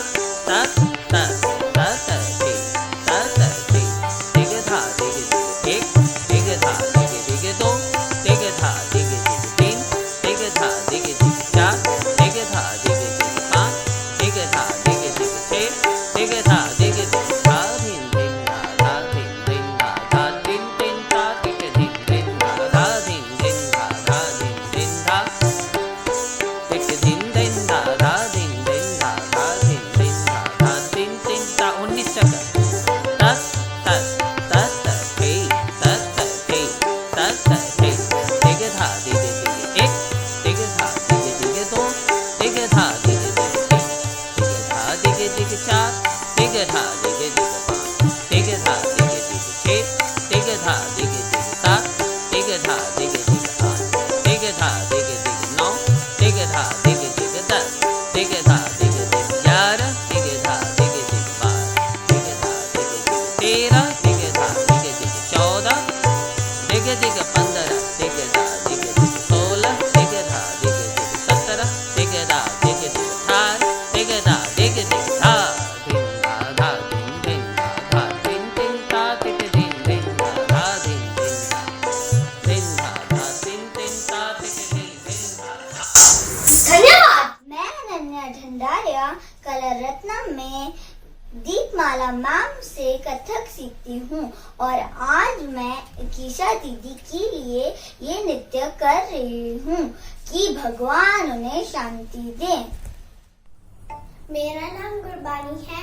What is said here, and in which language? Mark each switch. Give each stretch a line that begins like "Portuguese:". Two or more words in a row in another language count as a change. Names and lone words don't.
Hindi: दस दस दस दस दिग दस दस दिग धा दिग दिग एक, दिग धा दिग दिग दो, दिग धा दिग दिग तीन, दिग धा दिग दिग चार, दिग धा दिग दिग पाँच, दिग धा दिग दिग छः, दिग धा दिग दिग धा धिन धिन धा धिन धिन धा धिन धिन धा दिग धिन धिन धा धिन धिन धा धिन धिन धा दिग धिन धिन धा धिन धिन धा धिन धिन धा धिन धिन धा 19 चक्कर। दस दस दस दस दस दस दस दस दिग धा दिग दिग एक, दिग धा दिग दिग दो, दिग धा दिग दिग तीन, दिग धा दिग दिग चार, दिग धा दिग दिग पाँच, दिग धा दिग दिग छः, दिग धा दिग दिग सात, दिग धा दिग दिग आठ, दिग धा दिग दिग नौ, दिग धा दिग दिग 10, दिग धा दिग दिग 11, दिग धा दिग दिग 12, दिग धा दिग दिग 13, दिग धा दिग दिग 14, दिग दिग 15, दिग धा दिग दिग 16, दिग धा दिग दिग 17, दिग धा दिग दिग 18, दिग धा दिग दिग धा धिन धा धा धिन धिन धा धिन धिन धा दिग धिन धिन धा धिन धिन धा धिन धा धा धिन धिन धा दिग धिन धिन धा। धन्यवाद। मैं अनन्या झंडारिया कला रत्नम में दीपमाला मैम से कथक सीखती हूँ और आज मैं ईकीशा दीदी के लिए ये नृत्य कर रही हूँ कि भगवान उन्हें शांति दें। मेरा नाम गुरबानी है।